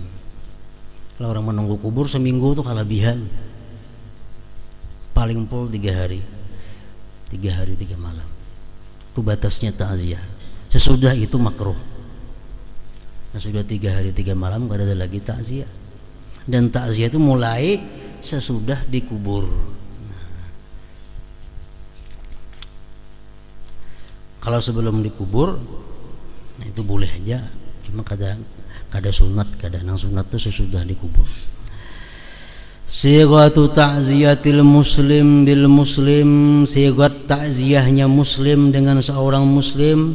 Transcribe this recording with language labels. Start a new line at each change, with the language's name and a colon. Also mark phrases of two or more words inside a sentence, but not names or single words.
Indonesian: Kalau orang menunggu kubur seminggu itu kelebihan. Paling pol 3 hari. 3 hari 3 malam. Itu batasnya takziah. Sesudah itu makruh. Nah, sudah 3 hari 3 malam gak ada lagi takziah. Dan takziah itu mulai sesudah dikubur.
Banjar: Kalau sebelum dikubur Nah, itu boleh aja, cuma kada sunat, kada nang sunat itu sesudah dikubur.
Arabic: صيغة تعزية المسلم بالمسلم,
Indonesian: sighat ta'ziyahnya muslim dengan seorang muslim.